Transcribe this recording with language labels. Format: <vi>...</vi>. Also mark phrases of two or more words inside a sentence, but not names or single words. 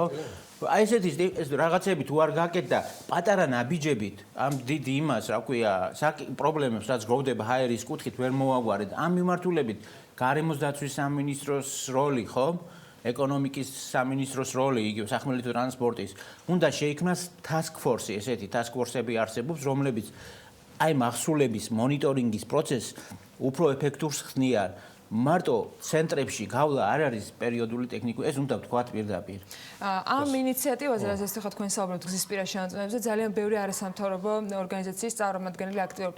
<ka>აი ესეთი რაღაცები თუ არ გაკეთდა პატარა ნაბიჯებით, ამ დიდი იმას, რა ქვია, პრობლემებს, რაც გროვდება ჰაერის კუთხით, ვერ მოაგვარეთ. ამ მიმართულებით გარემოს დაცვის სამინისტროს როლი, ხო? ეკონომიკის სამინისტროს როლი, იგივე სახმელეთო ტრანსპორტის, უნდა შეიქმნას</ka> <en>task force,</en> <ka>ესეთი</ka> <en>task force-</en> <ka>ები არსებობს, რომლებიც აი მახსულების მონიტორინგის პროცესს უფრო ეფექტურს ხდიან. მარტო ცენტრებში გავლა არ არის პერიოდული ტექნიკური, ეს უნდა ვთქვათ პირდაპირ. ამ ინიციატივაზე, რასაც ახლა თქვენ საუბრობთ გზისპირა შემოწმებებზე, ძალიან ბევრი არასამთავრობო ორგანიზაციის წარმომადგენელი აქტიურობდა.</ka>